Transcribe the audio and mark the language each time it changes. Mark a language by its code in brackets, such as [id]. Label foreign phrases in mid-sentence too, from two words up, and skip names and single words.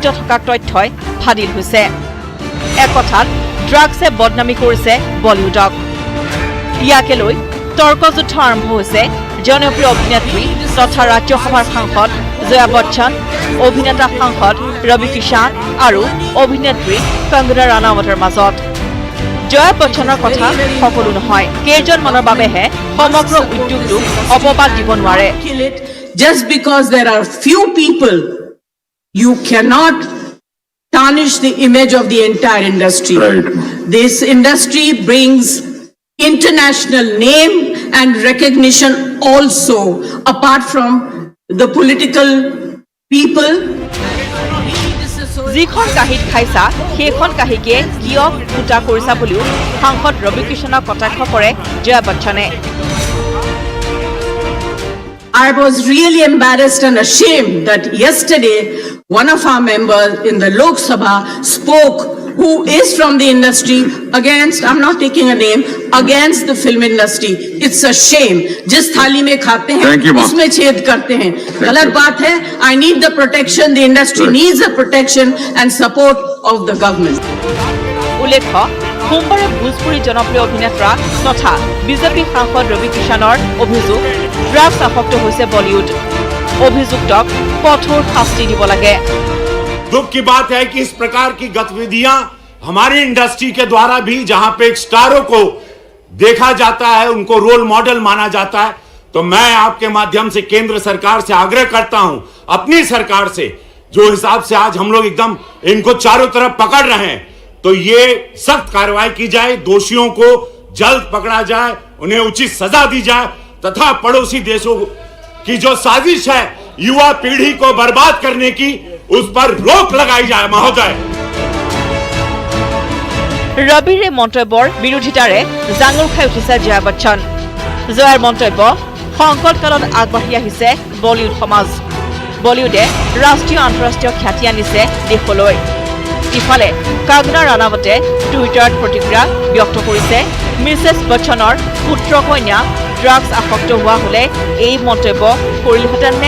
[as] থকাৰ তথ্যই ফাদিল হৈছে এক কথাত ড্ৰাগছে বদনামি কৰিছে বলিউডক ইয়াকে লৈ তৰ্কযুদ্ধ আৰম্ভ হৈছে জনপ্ৰিয় অভিনেত্ৰী তথা ৰাজ্যসভাৰ সাংসদ জয়া বচ্চন অভিনেতা সাংসদ ৰবি কিষাণ আৰু অভিনেত্ৰী কংগনা ৰানাৱতৰ মাজত জয়া বচ্চনৰ কথা সকলো নহয় কেইজনমানৰ বাবেহে সমগ্ৰ উদ্যোগটোক অপবাদ দিব নোৱাৰে [en] Just because there are few people, you cannot tarnish the image of the entire industry. Right. This industry brings international name and recognition also, apart from the political people. [as] যিখন কাহিত খাইছা সেইখন কাহিকে কিয় ফুটা কৰিছা বুলিও সাংসদ ৰবি কিষাণক কটাক্ষ কৰে জয়া বচ্চনে [en] I was really embarrassed and ashamed that yesterday one of our members in the Lok Sabha spoke who is from the industry against, I'm not taking a name, against the film industry. It's a shame. [hi] जिस थाली में खाते हैं उसमें छेद करते हैं गलत बात है [en] I need the protection the industry needs the protection and support of the government [as] উল্লেখ্য সোমবাৰে ভোজপুৰী জনপ্ৰিয় অভিনেতা তথা বিজেপি সাংসদ ৰবি কিষাণৰ অভিযোগ ড্ৰাগছ আসক্ত হৈছে বলিউড অভিযুক্তক কঠোৰ শাস্তি দিব লাগে [hi] दुख की बात है कि इस प्रकार की गतिविधियां हमारी इंडस्ट्री के द्वारा भी जहां पे एक स्टारों को देखा जाता है उनको रोल मॉडल माना जाता है तो मैं आपके माध्यम से केंद्र सरकार से आग्रह करता हूं अपनी सरकार से जो हिसाब से आज हम लोग एकदम इनको चारों तरफ पकड़ रहे हैं तो ये सख्त कार्रवाई की जाए दोषियों को जल्द पकड़ा जाए, उन्हें उचित सजा दी जाए तथा पड़ोसी देशों की जो साजिश है युवा पीढ़ी को बर्बाद करने की, उस पर रोक लगाई जाए महोदय। [as] ৰবিৰে মন্তব্যৰ বিৰোধিতাৰে জাঙুৰ খাই উঠিছে জয়া বচ্চন। জয়াৰ মন্তব্য সংকটকালত আগবাঢ়ি আহিছে বলিউড সমাজ। বলিউডে ৰাষ্ট্ৰীয় আন্তঃৰাষ্ট্ৰীয় খ্যাতি আনিছে দেশলৈ। ইফালে কাংগনা ৰাণাৱতে টুইটাৰত প্ৰতিক্ৰিয়া ব্যক্ত কৰিছে মিছেছ বচ্চনৰ পুত্ৰ কন্যা ড্ৰাগছ আসক্ত হোৱা হলে এই মন্তব্য কৰিলহেঁতেন নে?